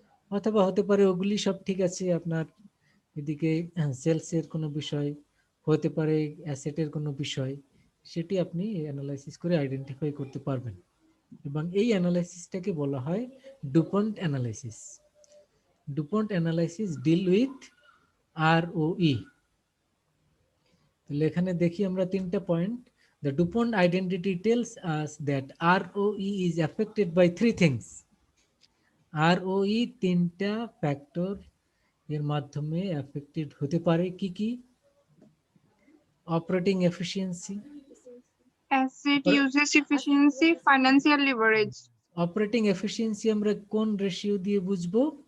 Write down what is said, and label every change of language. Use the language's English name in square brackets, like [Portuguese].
[Bangla] অথবা হতে পারে ওগুলি সব ঠিক আছে, আপনার এদিকে সেলসের কোনো বিষয় হতে পারে, অ্যাসেটের কোনো বিষয়, সেটি আপনি অ্যানালাইসিস করে আইডেন্টিফাই করতে পারবেন, এবং এই অ্যানালাইসিসটাকে বলা হয় Dupont analysis. [English] DuPont analysis deal with ROE। [Bangla] তাহলে এখানে দেখি আমরা তিনটা point. [English] The DuPont identity tells us that ROE is affected by three things. [Bangla] ROE তিনটা ফ্যাক্টর এর মাধ্যমে অ্যাফেক্টেড হতে পারে, কি কি? [English] operating efficiency, Asset usage efficiency, financial leverage, [Bangla] operating efficiency আমরা কোন রেশিও দিয়ে বুঝবো?